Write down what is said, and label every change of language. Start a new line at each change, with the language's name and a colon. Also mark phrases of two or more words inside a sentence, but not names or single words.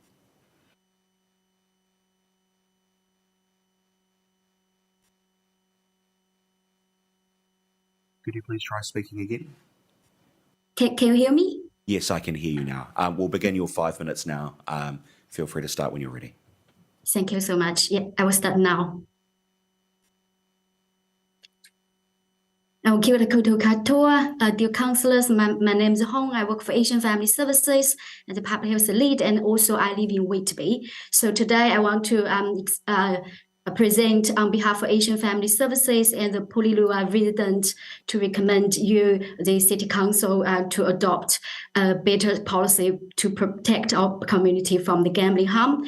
English: Could you please try speaking again? Can you hear me? Yes, I can hear you now. We'll begin your 5 minutes now. Feel free to start when you're ready. Thank you so much. Yeah, I will start now.
Māori: Kia ora koutou katoa.
English: Dear councillors, my name is Hong. I work for Asian Family Services as a public health lead, and also I live in Whitby. So today I want to present on behalf of Asian Family Services and the Porirua resident to recommend you, the City Council, to adopt a better policy to protect our community from the gambling harm.